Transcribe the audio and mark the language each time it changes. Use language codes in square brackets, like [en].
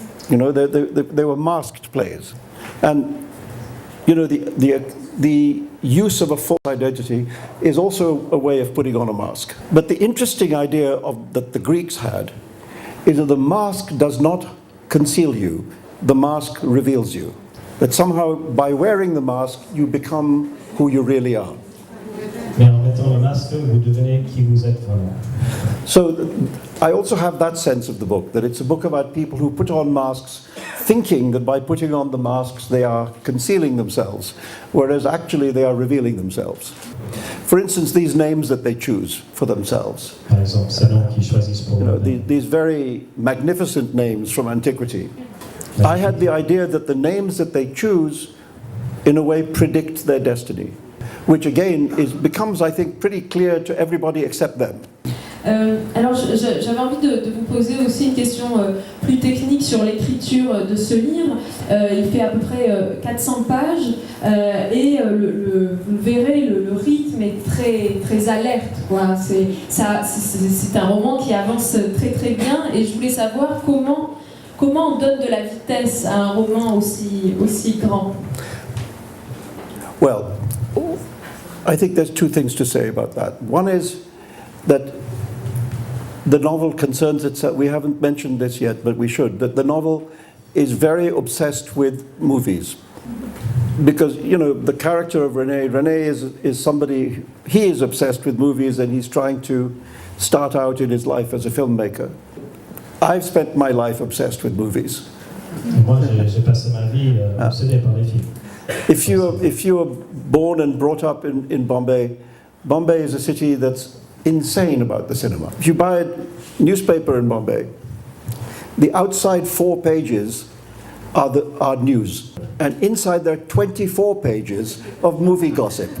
[en] You know, they were masked plays, and you know the use of a false identity is also a way of putting on a mask. But the interesting idea that the Greeks had is that the mask does not conceal you, the mask reveals you. That somehow by wearing the mask you become who you really are. [fr] Mais en mettant le masque, vous devenez qui vous êtes vraiment. [en] So I also have that sense of the book, that it's a book about people who put on masks thinking that by putting on the masks they are concealing themselves, whereas actually they are revealing themselves. For instance, these names that they choose for themselves. [fr] Par exemple, ces noms qu'ils choisissent pour [en] You know, [fr] eux-mêmes. [en] these very magnificent names from antiquity. I had the idea that the names that they choose in a way predict their destiny, which again becomes, I think, pretty clear to everybody except them. [fr] Alors j'avais envie de vous poser aussi une question plus technique sur l'écriture de ce livre. Il fait à peu près 400 pages et vous verrez, le rythme est très alerte, quoi. C'est un roman qui avance très bien, et je voulais savoir comment on donne de la vitesse à un roman aussi grand. [en] Well, I think there's two things to say about that. One is that the novel concerns itself, we haven't mentioned this yet, but we should, that the novel is very obsessed with movies. Because, you know, the character of René is somebody, he is obsessed with movies, and he's trying to start out in his life as a filmmaker. I've spent my life obsessed with movies. [fr] Moi, j'ai passé ma vie obsédé par les films. [en] If you were born and brought up in Bombay, Bombay is a city that's insane about the cinema. If you buy a newspaper in Bombay, the outside 4 pages are news. And inside there are 24 pages of movie gossip.